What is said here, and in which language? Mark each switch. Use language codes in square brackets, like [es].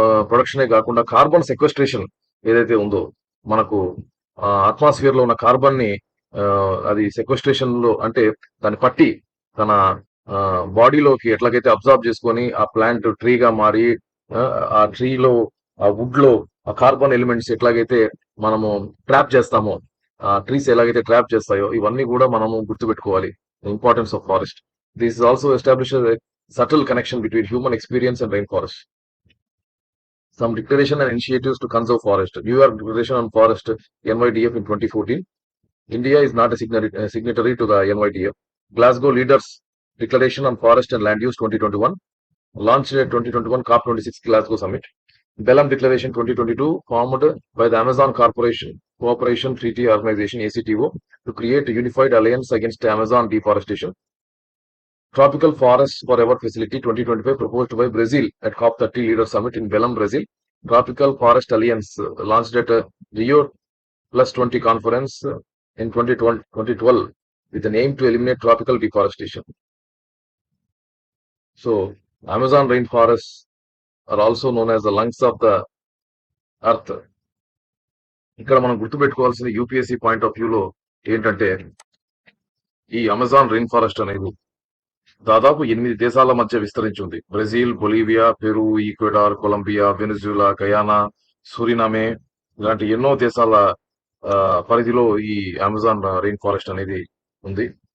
[te] ప్రొడక్షనే కాకుండా carbon sequestration ఏదైతే ఉందో, మనకు అట్మాస్ఫియర్ లో ఉన్న కార్బన్ ని అది సెక్వెస్ట్రేషన్ లో అంటే దాన్ని పట్టి తన బాడీలోకి ఎట్లాగైతే అబ్జర్వ్ చేసుకొని ఆ ప్లాంట్ ట్రీగా మారి ఆ ట్రీలో ఆ వుడ్ లో ఆ కార్బన్ ఎలిమెంట్స్ ఎట్లాగైతే మనము ట్రాప్ చేస్తామో, ఆ ట్రీస్ ఎలాగైతే ట్రాప్ చేస్తాయో, ఇవన్నీ కూడా మనము గుర్తుపెట్టుకోవాలి. [en] Importance of forest. This is also establish subtle connection between human experience and rainforest. Some declaration and initiatives to conserve forest. New York Declaration on Forest, NYDF, in 2014. India is not a signatory to the NYDF. Glasgow Leaders Declaration on Forest and Land Use, 2021. Launched at 2021 COP26 Glasgow Summit. Belém Declaration, 2022, formed by the Amazon Cooperation Treaty Organization, ACTO, to create a unified alliance against Amazon deforestation. Tropical Forests Forever Facility, 2025, proposed by Brazil at COP30 Leaders Summit in Belém, Brazil. Tropical Forest Alliance, launched at Rio +20 conference in 2012 with an aim to eliminate tropical deforestation. So, Amazon rainforests are also known as the lungs of the earth. [te] ఇక్కడ మనం గుర్తుపెట్టుకోవాల్సిన UPSC point of వ్యూలో ఏంటంటే, ఈ Amazon rain forest అనేది దాదాపు 8 దేశాల మధ్య విస్తరించి ఉంది. Brazil, Bolivia, Peru, Ecuador, Colombia, Venezuela, Guyana, సురినామే ఇలాంటి ఎన్నో దేశాల పరిధిలో ఈ అమెజాన్ రెయిన్ ఫారెస్ట్ అనేది ఉంది.